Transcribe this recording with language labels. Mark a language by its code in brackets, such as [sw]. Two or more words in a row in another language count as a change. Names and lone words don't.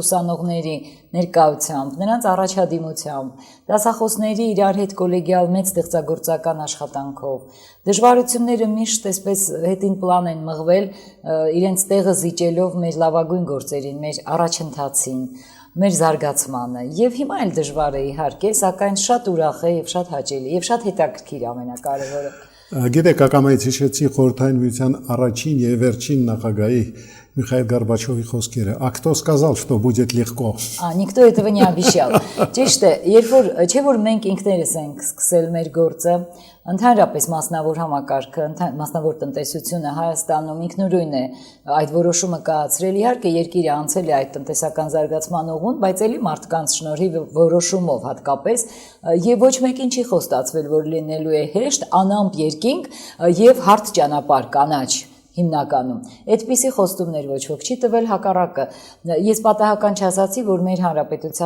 [hy] ուսանողների ներկայությամբ, նրանց առաջադիմությամբ, դասախոսների իրար հետ կոլեգիալ մեծ ստեղծագործական աշխատանքով։ Դժվարությունները միշտ այսպես հետին պլան են մղվել, իրենց տեղը զիջելով մեր լավագույն գործերին, մեր առաջընթացին, մեր զարգացմանը եւ հիմա էլ դժվար է իհարկե, սակայն շատ ուրախ է եւ շատ հաճելի եւ շատ հետաքրքիր ամենակարևորը։ Գիտեք, ակամայից հիշեցի Խորհրդային Միության առաջին եւ վերջին նախագահի Միխայել Գորբաչովի խոսքերը. [ru] «А кто сказал, что будет легко»։ Никто этого не обещал։ [hy] Ճիշտ է, երբ որ չէ որ մենք ինքներս ենք սկսել մեր գործը, ընդհանրապես մասնավոր համակարգը, մասնավոր տնտեսությունը Հայաստանում ինքնուրույն է այդ որոշումը կայացրել։ Իհարկե երկիրը անցել է այդ տնտեսական զարգացման ուղուն, բայց էլի մարդկանց շնորհիվ որոշումով հատկապես եւ ոչ մեկին չի խոստացվել, որ լինելու է հեշտ, անամպ երկինք եւ հարթ ճանապարհ կանաչ հիմնականում։ Այդպիսի խոստումներ ոչ ոք չի տվել, հակառակը։ Ես պատահական չասացի, որ մեր հանրապետության